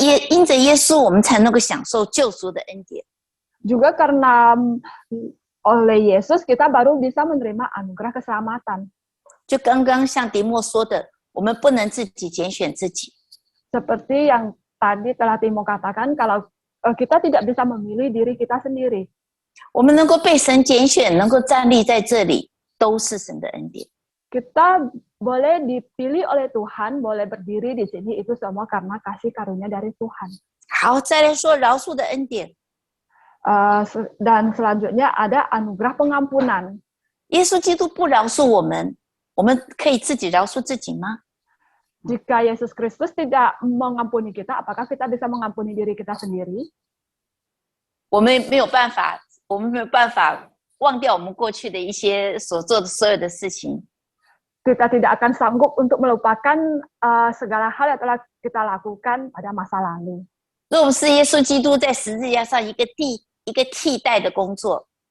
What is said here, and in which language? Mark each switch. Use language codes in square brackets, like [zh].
[zh] 因着耶稣，我们才能够享受救赎的恩典。 [id] Juga karena oleh Yesus kita baru bisa menerima anugerah keselamatan. [zh] 就刚刚像迪莫说的，我们不能自己拣选自己， [id] Seperti yang tadi telah Timo katakan, kalau kita tidak bisa memilih diri kita sendiri. [zh] 我们能够被神拣选，能够站立在这里，都是神的恩典。 [id] Kita boleh dipilih oleh Tuhan, boleh berdiri di sini, itu semua karena kasih karunia dari Tuhan. [zh] 好，再来说饶恕的恩典。 [id] Dan selanjutnya ada anugerah pengampunan. [zh] 耶稣基督不饶恕我们，我们可以自己饶恕自己吗？ [id] Jika Yesus Kristus tidak mengampuni kita, apakah kita bisa mengampuni diri kita sendiri? [zh] 我们没有办法，我们没有办法忘掉我们过去的一些所做的所有的事情。 [id] Kita tidak akan sanggup untuk melupakan segala hal yang telah kita lakukan pada masa lalu. [zh] 若不是耶稣基督在十字架上一个替代的工作，